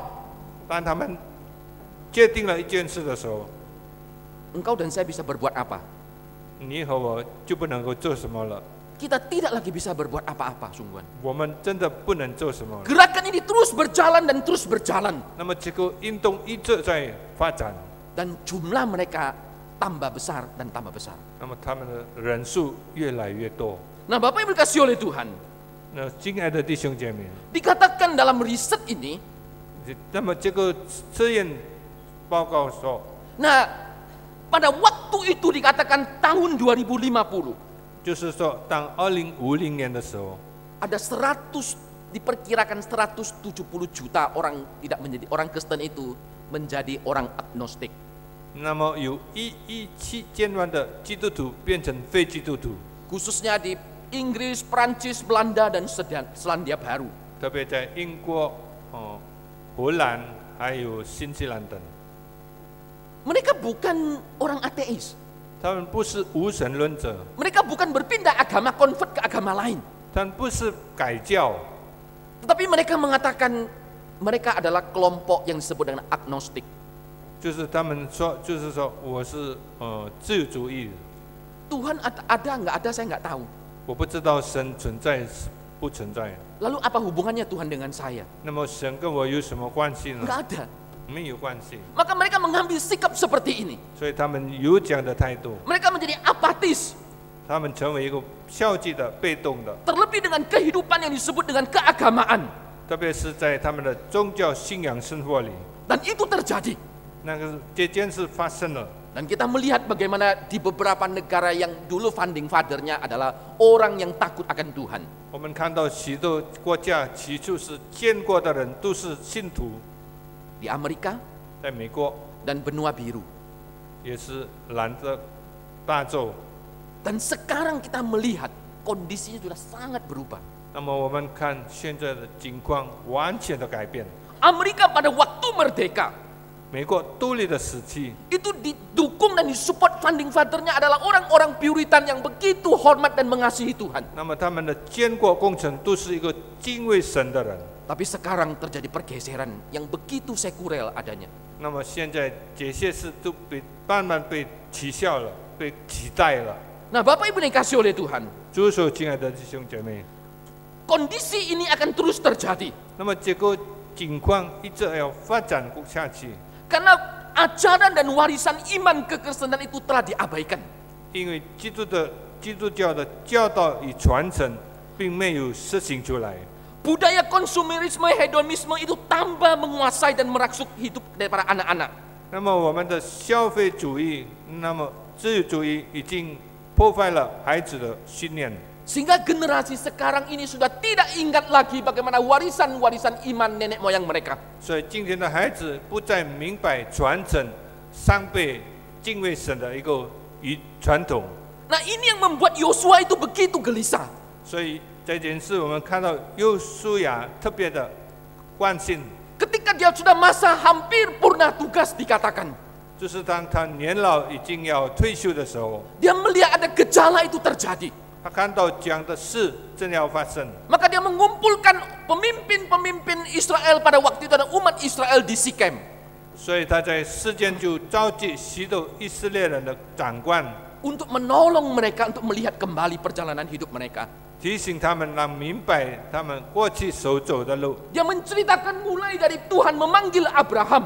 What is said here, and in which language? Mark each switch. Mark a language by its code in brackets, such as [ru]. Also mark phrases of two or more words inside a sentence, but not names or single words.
[zh] 当他们决定了一件事的时候， [id] Engkau dan saya bisa berbuat apa? [zh] 你和我就不能够做什么了。 [id] Kita tidak lagi bisa berbuat apa-apa, sungguhan. [zh] 我们真的不能做什么了。 [id] Gerakan ini terus berjalan dan terus berjalan. [zh] 那么这个运动一直在发展， [id] Dan jumlah mereka tambah besar dan tambah besar. [zh] 那么他们的人数越来越多。 [id] Nah, Bapak Ibu dikasih oleh Tuhan, [zh] 那亲爱的弟兄姐妹， [id] dikatakan dalam riset ini, [zh] 那么这个测验报告说， [id] nah, pada waktu itu dikatakan tahun 2050, [zh] 就是说当2050年的时候， [id] ada 100, diperkirakan 170 juta orang tidak menjadi orang Kristen itu menjadi orang agnostik. [zh] 那么有1.7万的基督徒变成非基督徒， [id] Khususnya di Inggris, Prancis, Belanda, dan Selandia Baru. [zh] 特别在英国、荷兰还有新西兰等， [id] Mereka bukan orang ateis. [zh] 他们不是无神论者， [id] Mereka bukan berpindah agama, convert ke agama lain. [zh] 他们不是改教， [id] Tetapi mereka mengatakan mereka adalah kelompok yang disebut dengan agnostik. [zh] 就是他们说，就是说我是自由主义， [id] Tuhan ada nggak ada saya nggak tahu. [zh] 我不知道神存在不存在。 [id] Lalu apa hubungannya Tuhan dengan saya? [zh] 那么神跟我有什么关系呢？ [id] Nggak ada. [zh] 没有关系， [id] Maka mereka mengambil sikap seperti ini. [zh] 所以他们有这样的态度， [id] Mereka menjadi apatis. [zh] 他们成为一个消极的、被动的， [id] Terlebih dengan kehidupan yang disebut dengan keagamaan. [zh] 特别是在他们的宗教信仰生活里， [id] Dan itu terjadi. [zh] 那个这件事发生了。 [id] Dan kita melihat bagaimana di beberapa negara yang dulu [en] founding father- [id] nya adalah orang yang takut akan Tuhan. [zh] 我们看到许多国家起初是建国的人都是信徒， [id] Di Amerika [zh] 在美国 [id] dan benua biru. [zh] 也是蓝的大洲。 [id] Dan sekarang kita melihat kondisinya sudah sangat berubah. [zh] 那么我们看现在的情况完全的改变。 [id] Amerika pada waktu merdeka [zh] 美国独立的时期， [id] itu didukung dan disupport [en] founding father- [id] nya adalah orang-orang Puritan yang begitu hormat dan mengasihi Tuhan. [zh] 那么他们的建国工程都是一个敬畏神的人。 [id] Tapi sekarang terjadi pergeseran yang begitu sekuler adanya. [zh] 那么现在这些事都慢慢被取消了，被取代了。 [id] Nah, Bapak Ibu dikasih oleh Tuhan, [zh] 主所亲爱的弟兄姐妹， [id] kondisi ini akan terus terjadi. [zh] 那么这个情况一直要发展下去， [id] Karena ajaran dan warisan iman kekristenan itu telah diabaikan. [zh] 因为基督教的教导与传承并没有实行出来。 [id] Budaya konsumerisme, hedonisme itu tambah menguasai dan merasuk hidup daripada anak-anak. [zh] 那么我们的消费主义，那么自由主义已经破坏了孩子的信念。 [id] Sehingga generasi sekarang ini sudah tidak ingat lagi bagaimana warisan-warisan iman nenek moyang mereka. [zh] 所以今天的孩子不再明白传承上辈敬畏神的一个传统。 [id] Nah, ini yang membuat Yosua itu begitu gelisah. [zh] 所以这件事我们看到约书亚特别的关心， [id] Ketika dia sudah masa hampir purna tugas dikatakan, [zh] 就是当他年老已经要退休的时候， [id] dia melihat ada gejala itu terjadi. [zh] 他看到这样的事正要发生， [id] Maka dia mengumpulkan pemimpin-pemimpin Israel pada waktu itu, ada umat Israel di Sikem. [zh] 所以他在事件就召集许多以色列人的长官， [id] Untuk menolong mereka untuk melihat kembali perjalanan hidup mereka. [zh] 提醒他们让明白他们过去所走的路。 [id] Dia menceritakan mulai dari Tuhan memanggil Abraham.